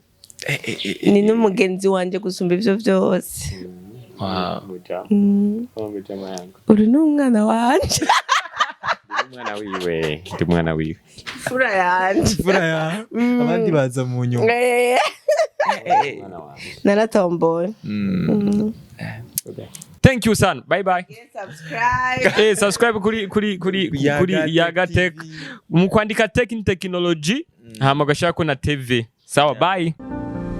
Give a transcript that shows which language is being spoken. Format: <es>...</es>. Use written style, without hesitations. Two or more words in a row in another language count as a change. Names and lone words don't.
<rn>ni n'umugenzi wanje gusumba ivyo byose uri n'umwana wanje ndi umwana wiwe fura yanje abandi baza mu nyuma naratomboye</rn> <en>thank you son bye bye subscribe</en> <rn>kuri Yaga Tech mu kwandika</rn> <en>tech technology</en> <rn>hama gashaka na TV sawa bye</rn>